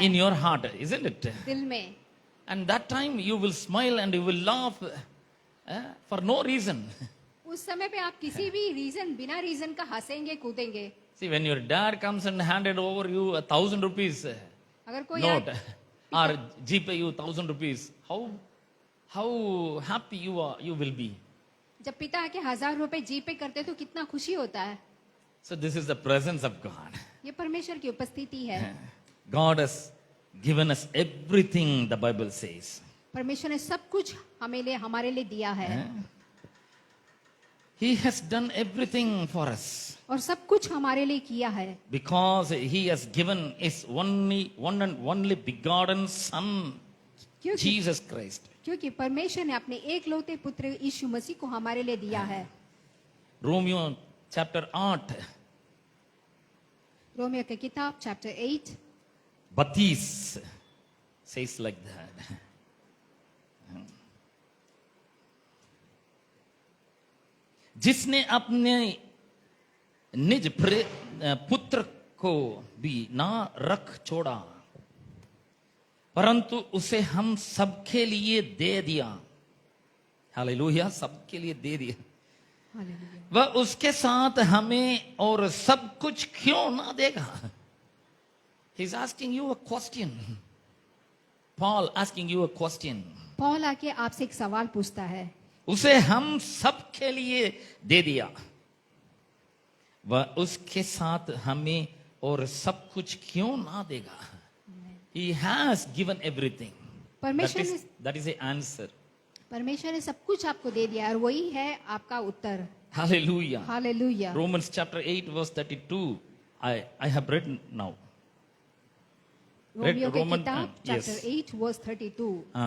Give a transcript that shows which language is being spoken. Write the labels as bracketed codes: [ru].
[en] in your heart, isn't it? [hi] दिल में। [en] And that time you will smile and you will laugh for no reason. [hi] उस समय पे आप किसी भी रीजन, बिना रीजन का हंसेंगे कूदेंगे। [en] See, when your dad comes and handed over you 1,000 rupees [hi] अगर कोई [en] note or GPay you 1,000 rupees, how happy you will be. [hi] जब पिता आके 1000 रुपए जी पे करते तो कितना खुशी होता है। [en] So this is the presence of God. [hi] ये परमेश्वर की उपस्थिति है। [en] God has given us everything, the Bible says. [hi] परमेश्वर ने सब कुछ हमारे लिए दिया है [en] He has done everything for us [hi] और सब कुछ हमारे लिए किया है, [en] because He has given His one and only begotten Son, [hi] क्योंकि [en] Jesus Christ. [hi] क्योंकि परमेश्वर ने अपने एकलौते पुत्र यीशु मसीह को हमारे लिए दिया है। [en] Romeo chapter 8, [hi] रोमियो की किताब चैप्टर 8 [en] 32 says like that. [hi] जिसने अपने निज पुत्र को भी ना रख छोड़ा, परंतु उसे हम सबके लिए दे दिया। हालेलुया, सबके लिए दे दिया। हालेलुया। वह उसके साथ हमें और सब कुछ क्यों ना देगा? [en] He is asking you a question. Paul asking you a question. [hi] Paul आके आपसे एक सवाल पूछता है, उसे हम सबके लिए दे दिया, वह उसके साथ हमें और सब कुछ क्यों ना देगा? [en] He has given everything. [hi] परमेश्वर [en] That is the answer. [hi] परमेश्वर ने सब कुछ आपको दे दिया और वही है आपका उत्तर। [en] Hallelujah. [hi] Hallelujah. [en] Romans chapter 8 verse 32. I have read now. [hi] Romeo की [en] Roman, [hi] किताब [en] yes. [hi] Chapter 8 verse 32।